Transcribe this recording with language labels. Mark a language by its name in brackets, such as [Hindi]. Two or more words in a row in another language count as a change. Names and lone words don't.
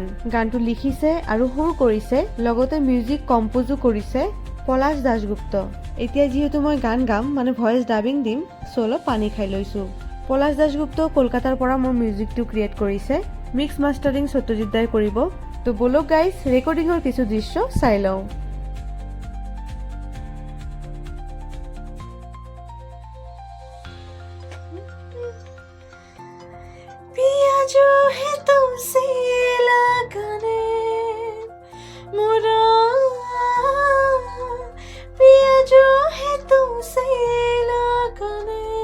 [Assamese] গানটো লিখিছে আৰু সুৰ কৰিছে, লগতে [English] music compose [Assamese] কৰিছে পলাশ দাসগুপ্ত। এতিয়া যিহেতু মই গান গাম মানে [English] voice dubbing [Assamese] দিম, চ' অলপ পানী খাই লৈছো। পলাশ দাসগুপ্ত কলকাতাৰ পৰা মোৰ মিউজিকটো ক্ৰিয়েট কৰিছে। [English] mix mastering [Assamese] সত্যজিৎ দাই কৰিব। তো বলক গাইজ ৰেকৰ্ডিঙৰ কিছু দৃশ্য চাই লওঁ। [Hindi] पिया जो है तुमसे लगने मुरा, पिया जो है तुमसे लगने